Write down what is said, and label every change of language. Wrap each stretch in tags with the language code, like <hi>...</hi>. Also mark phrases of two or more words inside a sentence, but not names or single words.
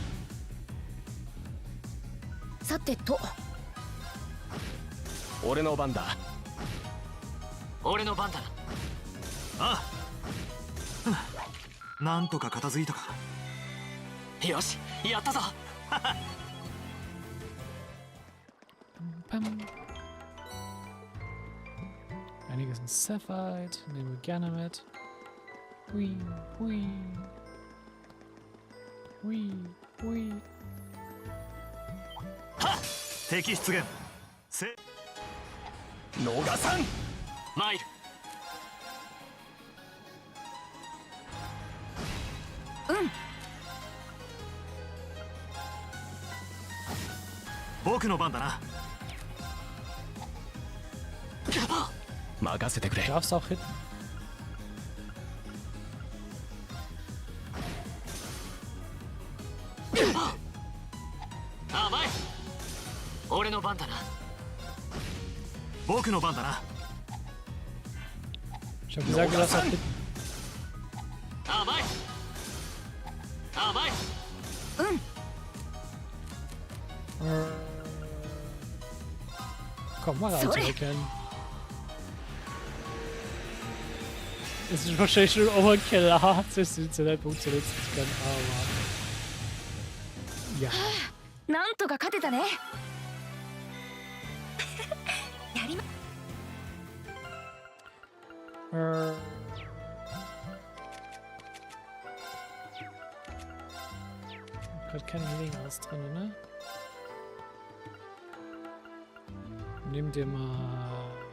<ja>さてと俺の番だ俺の番だなああなんとか片付いたかよしやったぞ Pam.</ja> <de>Einiges in Sapphire, nehmen wir gerne mit. Hui, hui. Hui, hui.</de> <ja>敵出現せ逃さん参るうん僕の番だな任せてくれ</ja> <de>Du darfst auch hitten.</de> <ja>ああ前俺の番だな僕の番だな</ja> <de>Ich hab gesagt, du darfst auch hitten.</de> <ja>ああ前ああ前</ja> <de>Komm mal rein, Sorry. zurückkehren. Es ist wahrscheinlich schon Overkill, sich den Zeitpunkt zu nutzen zu können, aber... Ja.</de> <ja>なんとか勝てたね。やりま</ja> <de>Gerade keine Gelegenheit drin, ne? Nimm dir mal...</de>